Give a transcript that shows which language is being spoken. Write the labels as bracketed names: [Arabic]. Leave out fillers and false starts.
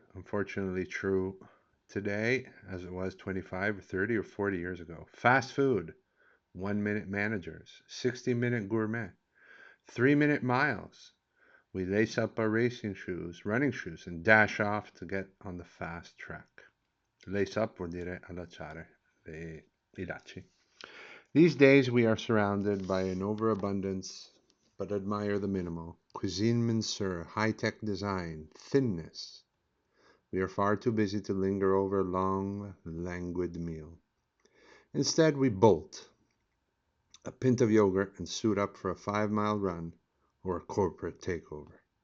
[English] Unfortunately, true today as it was 25 or 30 or 40 years ago. Fast food, 1 minute managers, 60-minute gourmet, 3 minute miles. We lace up our racing shoes, running shoes, and dash off to get on the fast track. [Italian] Lace up vuol dire allacciare i lacci. [English] These days we are surrounded by an overabundance, but admire the minimal. Cuisine minceur, high-tech design, thinness. We are far too busy to linger over a long, languid meal. Instead, we bolt a pint of yogurt and suit up for a 5 mile run or a corporate takeover.